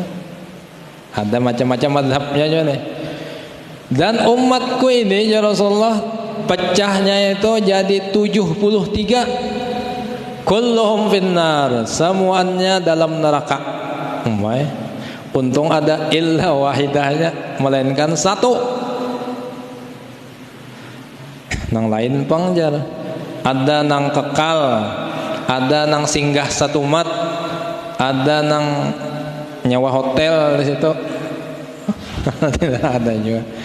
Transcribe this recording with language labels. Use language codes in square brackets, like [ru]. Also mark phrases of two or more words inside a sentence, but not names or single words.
[id] Ada macam-macam mazhabnya juga nih. Dan umatku ini ya Rasulullah pecahnya itu jadi 73. [ar] كلهم في النار, [id] semuanya dalam neraka. Untung ada [ar] إلا واحدة, [id] melainkan satu. [bjn] Nang lain pangjar, ada nang kekal, ada nang singgah satu mat, ada nang nyawa hotel di situ. [id] Tidak ada juga.